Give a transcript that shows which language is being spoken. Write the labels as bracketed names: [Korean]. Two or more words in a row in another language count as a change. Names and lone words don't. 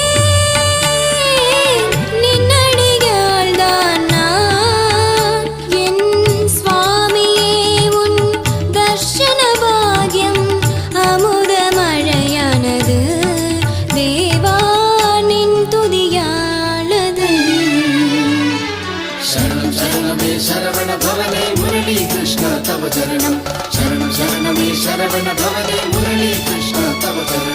[Tamil] நின்னடியால் தான் நான். என் சுவாமியே உன் தர்ஷன பாக்யம் அமுத மழையானது. தேவா நின் துதியானது. [Sanskrit] शरणं शरणमे शरवण भवने मुरली कृष्ण तव चरणं. शरणं शरणमे शरवण भवने मुरली कृष्ण तव चरणं.